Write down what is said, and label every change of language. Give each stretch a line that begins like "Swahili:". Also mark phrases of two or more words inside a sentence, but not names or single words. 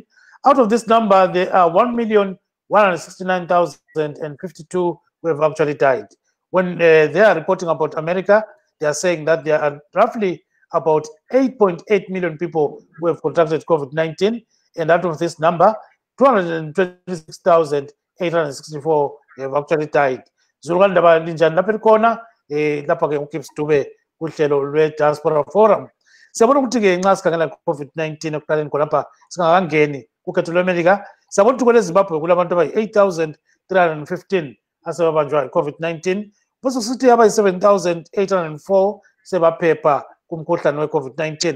English: Out of this number, there are 1,169,052 who have actually died. When they are reporting about America, they are saying that there are roughly about 8.8 million people who have contracted COVID-19. And out of this number, 226,864 have actually died.
North Ndebele: Zulukani ndaba linjani lapha elikhona lapha ke uKips Dube kuhlelo lwe-Diaspora Forum. Siyabona ukuthi ke nxa sikhangela COVID-19 ekuqaleni khonapha singakangeni kukhetho lweMelika, siyabona ukuthi kweleZimbabwe kulabantu abayi-8,315 asebabanjwa i-COVID-19, bese kusithi abayi-7,804 sebaphepha kumkhuhlane we-COVID-19.